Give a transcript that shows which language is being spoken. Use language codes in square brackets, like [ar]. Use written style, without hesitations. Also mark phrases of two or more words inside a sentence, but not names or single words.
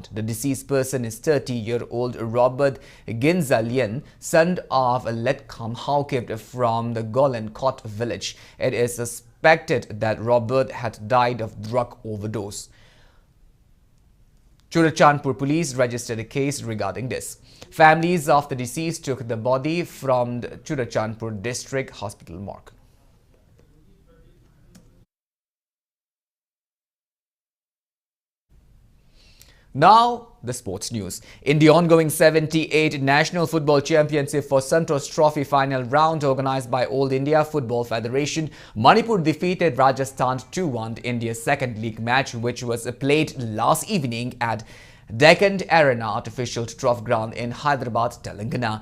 [en] The deceased person is 30-year-old Robert Ginzalian, son of a Letkam Haukip from the Golenkot village. It is suspected that Robert had died of drug overdose. Churachandpur police registered a case regarding this. Families of the deceased took the body from the Churachandpur district hospital morgue. Now, the sports news. In the ongoing 78th National Football Championship for Santosh Trophy final round organized by All India Football Federation, Manipur defeated Rajasthan 2-1 in India's second league match, which was played last evening at Deccan Arena Artificial Turf Ground in Hyderabad, Telangana.